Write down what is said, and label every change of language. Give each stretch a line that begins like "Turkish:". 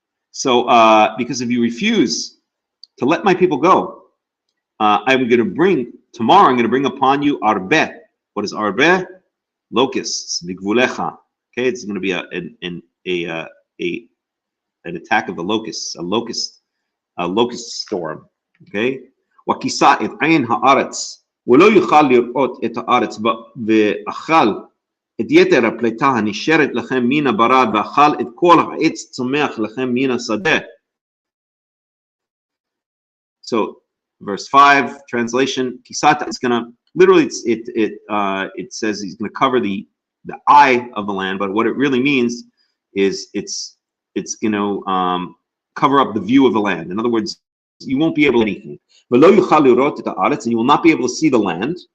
English: So, because if you refuse to let my people go, I'm going to bring upon you arbe. What is arbe? Locusts. Bigvulecha. Okay, it's going to be an attack of the locusts, a locust storm. Okay.
Hebrew: וכיסה את עין הארץ, ולא יוכל לראות את הארץ, ואכל את יתר הפליטה הנשארת לכם מן הברד, ואכל את כל העץ צומח לכם מן השדה.
English: So, verse 5, translation, kisata is gonna, literally it says he's gonna cover the eye of the land, but what it really means is it's gonna cover up the view of the land. In other words, you won't be able to do anything. And you will not be able to see the land.